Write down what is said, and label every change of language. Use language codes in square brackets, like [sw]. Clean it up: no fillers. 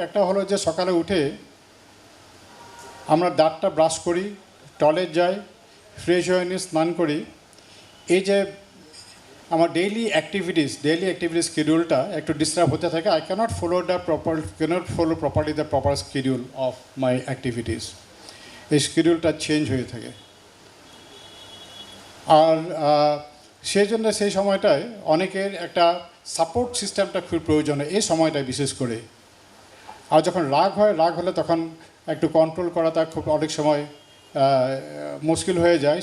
[bn] একটা হলো যে সকালে উঠে আমরা দাঁতটা ব্রাশ করি, টয়লেট যাই, ফ্রেশ হয়ে নিয়ে স্নান করি। এই যে আমার ডেইলি অ্যাক্টিভিটিস শিডিউলটা একটু ডিস্টার্ব হতে থাকে। [en] I cannot follow properly the proper schedule of my activities. [bn] এই শিডিউলটা চেঞ্জ হয়ে থাকে। আর সেই জন্য সেই সময়টায় অনেকের একটা সাপোর্ট সিস্টেমটা খুব প্রয়োজন হয় এই সময়টায় বিশেষ করে। আর যখন রাগ হলে তখন একটু কন্ট্রোল করাটা খুব অনেক সময় মুশকিল হয়ে যায়।